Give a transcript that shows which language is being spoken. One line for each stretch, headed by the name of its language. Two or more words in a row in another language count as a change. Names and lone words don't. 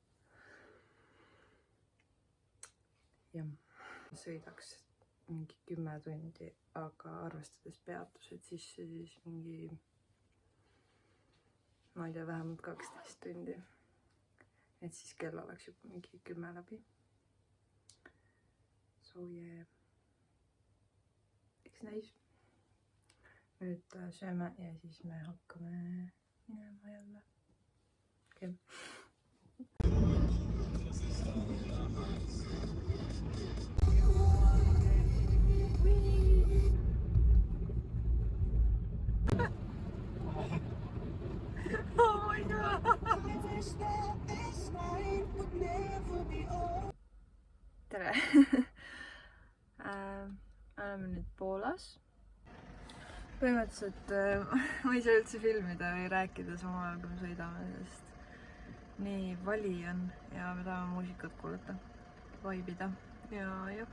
Estonian: Ja sõidaks mingi 10 tundi, aga arvestades peatused sisse, siis mingi, ma ei tea, vähemalt 12 tundi. Et siis kell oleks juba mingi 10 läbi.
English: So yeah.
Estonian: Eks näis. Nüüd sööme ja siis me hakkame minema jälle.
English: Okay. Oh my god!
Estonian: Tere! Oleme nüüd Poolas. Põhimõtteliselt ma ei saa üldse filmida või rääkida samal ajal, kui me sõidame, sest nii vali on ja me tahame muusikat kuulata, vaibida ja jah.